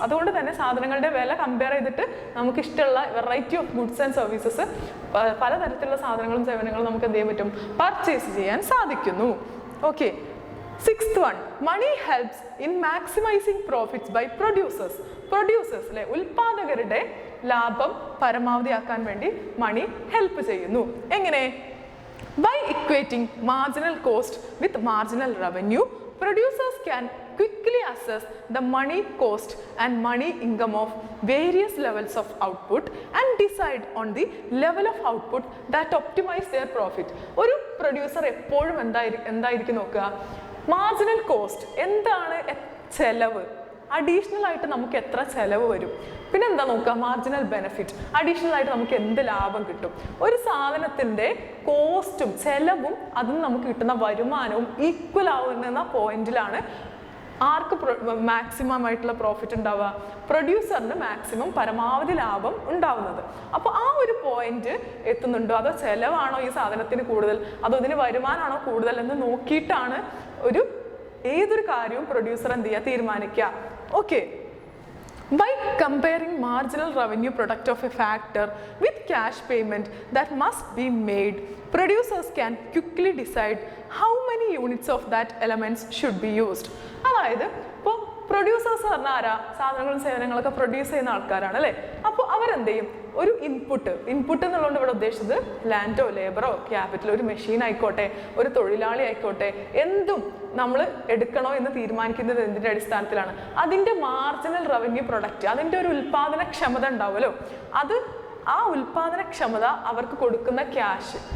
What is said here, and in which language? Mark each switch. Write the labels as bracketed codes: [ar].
[ml] അതുകൊണ്ട് തന്നെ സാധനങ്ങളുടെ വില കമ്പയർ ചെയ്തിട്ട് നമുക്ക് ഇഷ്ടമുള്ള [en] variety of goods and services, [ml] പലതരത്തിലുള്ള സാധനങ്ങളും സേവനങ്ങളും നമുക്ക് എന്ത് ചെയ്യാൻ പറ്റും, പർച്ചേസ് ചെയ്യാൻ സാധിക്കുന്നു. [en] Okay, sixth one, money helps in maximising profits by producers. [ml] Producers അല്ലെ, ഉൽപാദകരുടെ ലാഭം പരമാവധിയാക്കാൻ വേണ്ടി മണി ഹെൽപ്പ് ചെയ്യുന്നു. എങ്ങനെ? [en] By equating marginal cost with marginal revenue, producers can quickly assess the money cost and money income of various levels of output and decide on the level of output that optimize their profit. [ml] ഒരു producer എപ്പോഴും എന്തായിരിക്കും നോക്കുക, marginal cost എന്താണ്, ചെലവ്, additional ആയിട്ട് നമുക്ക് എത്ര ചെലവ് വരും, പിന്നെ എന്താ നോക്കുക, മാർജിനൽ ബെനിഫിറ്റ്, അഡീഷണൽ ആയിട്ട് നമുക്ക് എന്ത് ലാഭം കിട്ടും. ഒരു സാധനത്തിന്റെ കോസ്റ്റും ചെലവും അതിന് നമുക്ക് കിട്ടുന്ന വരുമാനവും ഈക്വൽ ആവുന്ന പോയിന്റിലാണ് ആർക്ക് മാക്സിമം ആയിട്ടുള്ള പ്രോഫിറ്റ് ഉണ്ടാവുക, പ്രൊഡ്യൂസറിന് മാക്സിമം പരമാവധി ലാഭം ഉണ്ടാവുന്നത്. അപ്പോൾ ആ ഒരു പോയിന്റ് എത്തുന്നുണ്ടോ, അതോ ചെലവാണോ ഈ സാധനത്തിന് കൂടുതൽ, അതോ ഇതിന് വരുമാനമാണോ കൂടുതൽ എന്ന് നോക്കിയിട്ടാണ് ഏതൊരു കാര്യവും പ്രൊഡ്യൂസർ എന്ത് ചെയ്യുക, തീരുമാനിക്കുക. [en] Okay, by comparing marginal revenue product of a factor with cash payment that must be made, producers can quickly decide how many units of that elements should be used. [ml] അതായത് ഇപ്പോൾ പ്രൊഡ്യൂസേഴ്സ് പറഞ്ഞാൽ ആരാ, സാധനങ്ങളും സേവനങ്ങളൊക്കെ produce ചെയ്യുന്ന ആൾക്കാരാണ് അല്ലേ. അപ്പോൾ അവരെന്ത് ചെയ്യും, ഒരു ഇൻപുട്ട് എന്നുള്ളതുകൊണ്ട് ഇവിടെ ഉദ്ദേശിച്ചത് ലാൻഡോ ലേബറോ ക്യാപിറ്റലോ, ഒരു മെഷീൻ ആയിക്കോട്ടെ, ഒരു തൊഴിലാളി ആയിക്കോട്ടെ, എന്തും നമ്മൾ എടുക്കണോ എന്ന് തീരുമാനിക്കുന്നത് എന്തിൻ്റെ അടിസ്ഥാനത്തിലാണ്, അതിൻ്റെ മാർജിനൽ റവന്യൂ പ്രൊഡക്റ്റ്, അതിൻ്റെ ഒരു ഉൽപാദനക്ഷമത ഉണ്ടാവുമല്ലോ, അത് ആ ഉൽപാദനക്ഷമത അവർക്ക് കൊടുക്കുന്ന ക്യാഷ്.